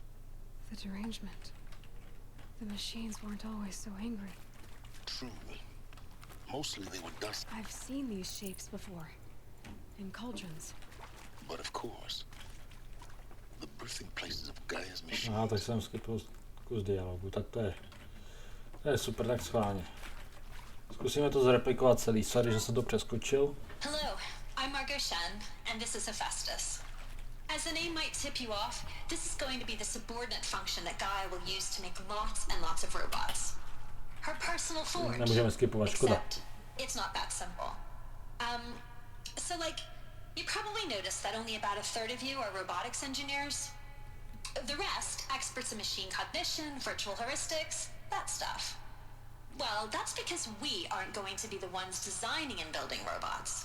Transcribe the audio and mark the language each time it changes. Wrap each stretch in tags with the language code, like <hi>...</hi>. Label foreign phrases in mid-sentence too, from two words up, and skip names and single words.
<en>The derangement. The machines weren't always so angry. True. Mostly they were dust. I've seen these shapes before. In cauldrons. But of course, the birthing places of Gaia's machine.</en> <cs>Aha, tak jsem skipl kus dialogu, tak to je super, tak schválně. Zkusíme to zreplikovat celý, sorry, že jsem to přeskočil.</cs> <en>Hello, I'm Margot Shen, and this is Hephaestus. As the name might tip you off, this is going to be the subordinate function that Gaia will use to make lots and lots of robots. Her personal forge.</en> <cs>Nemůžeme skipovat, škoda.</cs> <en>Except, it's not that simple. So like, you probably noticed that only about a third of you are robotics engineers. The rest, experts in machine cognition, virtual heuristics, that stuff. Well, that's because we aren't going to be the ones designing and building robots.</en>